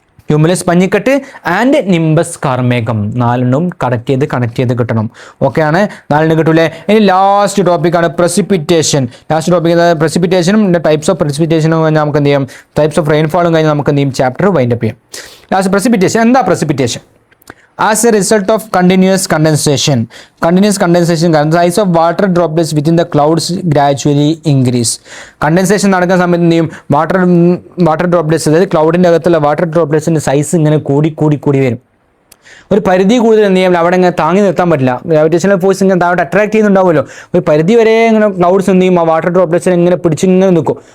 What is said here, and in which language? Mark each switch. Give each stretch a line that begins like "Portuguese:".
Malayalam: Cumulus പഞ്ഞിക്കെട്ട് and nimbus കാർമേഘം. നാലെണ്ണം connect ചെയ്ത് കിട്ടണം. ഓക്കെയാണ്, നാലെണ്ണം കിട്ടൂലേ? ഇനി ലാസ്റ്റ് ടോപ്പിക്കാണ് precipitation. Last topic പ്രസിപ്പിറ്റേഷനും types of പ്രസിപ്പിറ്റേഷനും കഴിഞ്ഞാൽ നമുക്ക് എന്ത് ചെയ്യാം? ടൈപ്സ് ഓഫ് റെയിൻഫോളും കഴിഞ്ഞാൽ നമുക്ക് എന്ത് ചെയ്യും? ചാപ്റ്റർ വൈൻഡപ്പ് ചെയ്യാം. Last precipitation. എന്താ precipitation?
English: As a result of continuous condensation, the size of water droplets within the clouds gradually increase.
Malayalam: Condensation നടക്കുന്ന സമയത്ത് എന്ത് ചെയ്യും? വാട്ടർ ഡ്രോപ്ലെറ്റ്സ്, അതായത് ക്ലൗഡിൻ്റെ അകത്തുള്ള വാട്ടർ ഡ്രോപ്ലെറ്റ്സിൻ്റെ സൈസ് ഇങ്ങനെ കൂടി വരും. ഒരു പരിധി കൂടുതൽ എന്ത് ചെയ്യാം? അവിടെ ഇങ്ങനെ താങ്ങി നിർത്താൻ പറ്റില്ല. ഗ്രാവിറ്റേഷണൽ ഫോഴ്സ് ഇങ്ങനെ താഴോട്ട് അട്രാക്ട് ചെയ്യുന്നുണ്ടാവുമല്ലോ. ഒരു പരിധി വരെ ഇങ്ങനെ ക്ലൗഡ്സ് എന്ത് ചെയ്യും? ആ വാട്ടർ ഡ്രോപ്ലെറ്റ്സിനെ ഇങ്ങനെ പിടിച്ചിങ്ങനെ നിൽക്കും.